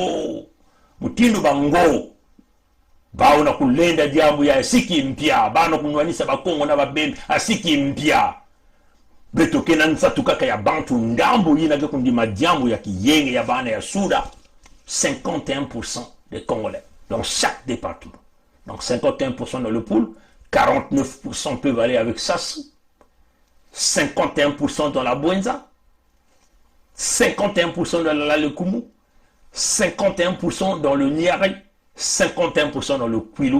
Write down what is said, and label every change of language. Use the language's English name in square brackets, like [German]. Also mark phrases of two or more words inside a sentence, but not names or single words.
[Kituba (Democratic Republic of Congo)] ngo bao na kulenda diambo ya siki mpya bana kunwani saba kongo na babembe asiki mpya beto kena nsatu kaka ya bantu ndambo yina ke kundima diambo ya kiyenge ya bana ya Souda [French] 51% des Congolais dans chaque département donc 51% dans le pool 49% peuvent aller avec Sassou, 51% dans la Bwenza, 51% dans la Lekumu, 51% dans le Niari, 51% dans le Kwilu,